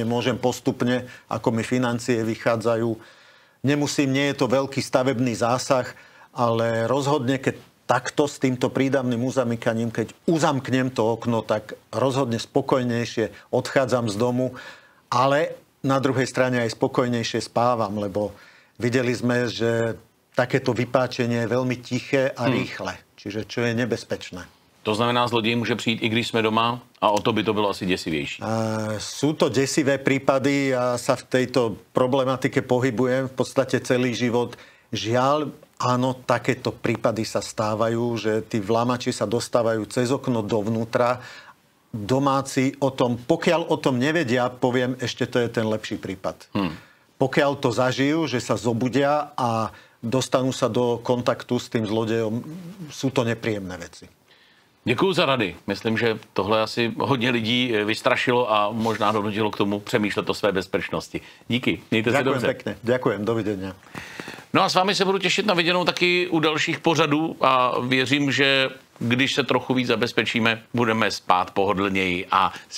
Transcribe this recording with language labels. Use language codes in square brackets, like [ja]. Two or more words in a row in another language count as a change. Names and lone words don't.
[sk] Môžem postupne, ako mi financie vychádzajú. Nemusím, nie je to veľký stavebný zásah, ale rozhodne, keď takto s týmto prídavným uzamykaním, keď uzamknem to okno, tak rozhodne spokojnejšie odchádzam z domu, ale na druhej strane aj spokojnejšie spávam, lebo videli sme, že takéto vypáčenie je veľmi tiché a rýchle, čiže čo je nebezpečné. [cs] To znamená, zloděj může přijít, i když jsme doma, a o to by to bylo asi desivější. [sk] Sú to desivé prípady, ja sa v tejto problematike pohybujem v podstate celý život. Žiaľ, áno, takéto prípady sa stávajú, že tí vlamači sa dostávajú cez okno dovnútra. Domáci o tom, pokiaľ o tom nevedia, poviem, ešte to je ten lepší prípad. Pokiaľ to zažijú, že sa zobudia a dostanú sa do kontaktu s tým zlodejom, sú to nepríjemné veci. [cs] Děkuju za rady. Myslím, že tohle asi hodně lidí vystrašilo a možná donutilo k tomu přemýšlet o své bezpečnosti. Díky, mějte se dobře. [sk] Ďakujem pekne, ďakujem, dovidenia. [cs] No a s vámi se budu těšit na viděnou taky u dalších pořadů a věřím, že když se trochu víc zabezpečíme, budeme spát pohodlněji a s větším klidem.